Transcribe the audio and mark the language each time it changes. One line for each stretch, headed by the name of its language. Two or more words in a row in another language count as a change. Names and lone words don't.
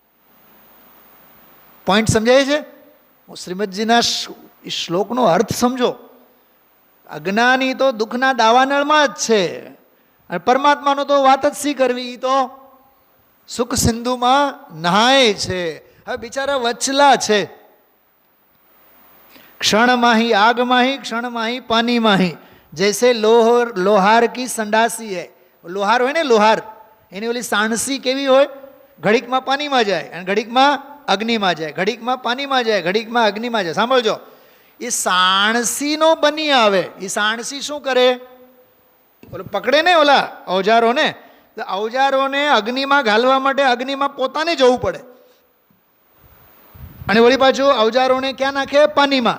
Gujarati: એ તો પોઈન્ટ સમજાય છે? શ્રીમદજીના શ્લોકનો અર્થ સમજો. અજ્ઞાની તો દુઃખના દાવાનળમાં જ છે, અને પરમાત્માનો તો વાત જ શી કરવી, તો સુખ સિંધુમાં નહાય છે. હવે બિચારા વચલા છે.
Hindi: क्षण माही आग माही, क्षण माही पानी माही, जैसे लोहार की संडासी है.
Gujarati: लोहार હોય ને, લોહાર, એની ઓલી સાણસી કેવી હોય, ઘડીકમાં પાણીમાં જાય અને ઘડીકમાં અગ્નિમાં જાય, ઘડીકમાં પાણીમાં જાય, ઘડીકમાં અગ્નિમાં જાય. સાંભળજો, એ સાણસીનો બની આવે. એ સાણસી શું કરે, ઓલો પકડે ને ઓલા અવજારોને, તો અવજારોને અગ્નિમાં ઘાલવા માટે અગ્નિમાં પોતાને જવું પડે, અને વળી પાછું અવજારોને ક્યાં નાખે, પાણીમાં.